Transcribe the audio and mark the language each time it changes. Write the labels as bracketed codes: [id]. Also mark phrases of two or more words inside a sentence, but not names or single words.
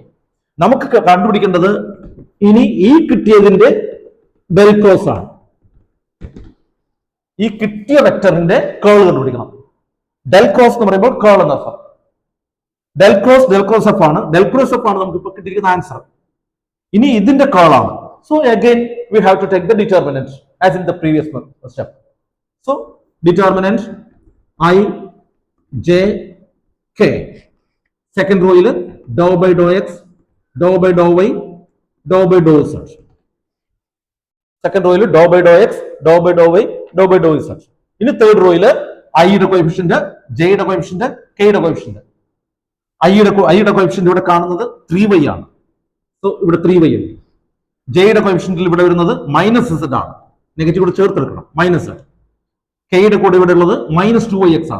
[ml] നമുക്ക് കണ്ടുപിടിക്കേണ്ടത് ഇനി ഈ കിട്ടിയതിന്റെ [en] del cross [ml] ആണ്. ഈ കിട്ടിയ വെക്ടറിന്റെ കേൾ കണ്ടുപിടിക്കണം. [en] del cross [ml] എന്ന് പറയുമ്പോൾ കേൾ എന്ന അർത്ഥം. [en] del cross F [ml] ആണ്. [en] del cross F [ml] ആണ് നമുക്ക് ഇപ്പൊ കിട്ടിയിരിക്കുന്ന ആൻസർ. ഇനി ഇതിന്റെ കേൾ ആണ്. [en] So again we have to take the determinant as in the previous step. So determinant I j k, second row il dou by dou x, dou by dou y, dou by dou z. Second row il dou by dou x, dou by dou y, dou by dou z. [ml] ഇനി [en] third row [ml] il I യുടെ കോഎഫിഷ്യന്റ്, j യുടെ കോഎഫിഷ്യന്റ്, k യുടെ കോഎഫിഷ്യന്റ്. I യുടെ കോഎഫിഷ്യന്റ് ഇവിടെ കാണുന്നത് 3y ആണ്. സോ ഇവിടെ 3y ഉണ്ട്. j യുടെ കോഎഫിഷ്യന്റിൽ ഇവിടെ വരുന്നത് [en] minus z [ml] ആണ്. നെഗറ്റീവ് കൂടെ ചേർത്തെടുക്കണം, [en] minus z. [ml] k യുടെ കൂടെ ഇവിടെ ഉള്ളത് [en] minus 2yx [ml] ആണ്.